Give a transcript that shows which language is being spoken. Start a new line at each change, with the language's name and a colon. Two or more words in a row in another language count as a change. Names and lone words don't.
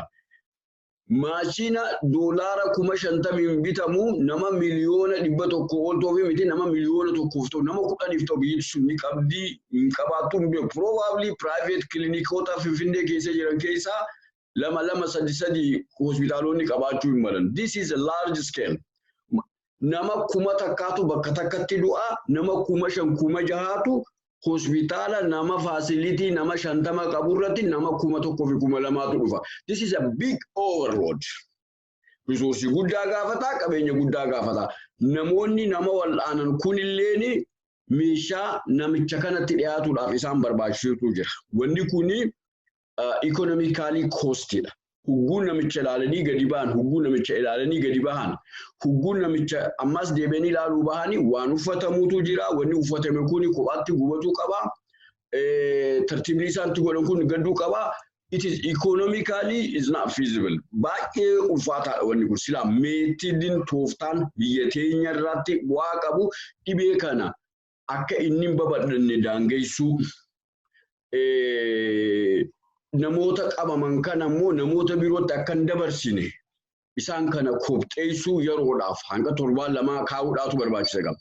Oromo: Maashina $50,000 bitamu nama miliyoona 100 oltoo fi miti nama miliyoona 1 nama 10 ta'u biyyi sun ni qabdi hin qabaattu
English: probably private
Oromo: clinicoota Finfinnee keessa jiran keessaa 2-3 hospitaalonni qabaachuu hin malan.
English: This is a large scale.
Oromo: Nama 1,000 bakka takkatti du'a, nama 5,000 hospitaala nama facility nama 50 qaburratti nama 1,200 dhufa.
English: This is a big overload.
Oromo: Resource guddaa gaafata, qabeenya guddaa gaafata. Namoonni nama wal'aanan kunilleen meeshaa namicha kanatti dhiyaatuudhaaf isaan barbaachisutu jira. Wanni kuni economically costedha. Hugguun namicha ilaalanii gadi ba'an, hugguun namicha ilaalanii gadi bahan, hugguun namicha ammas deebi'anii ilaaluu bahanii waan uffatamuutu jira. Wanni uffatame kuni kophaatti gubatuu qaba. Tartiibni isaanitti godhan kun gadduu qaba.
English: It is economically is not feasible.
Oromo: Baay'ee ulfaataadha wanni kun. Silaa meetiidin tooftaan biyya teenya irratti bu'aa qabu dhibee kana akka inni hin babal'anne daangeessuu. Namoota qabaman kana immoo namoota birootti akka hin dabarsine isaan kana kopheessuu yeroodhaaf hanga 7 kaa'uudhaatu barbaachisa qaba.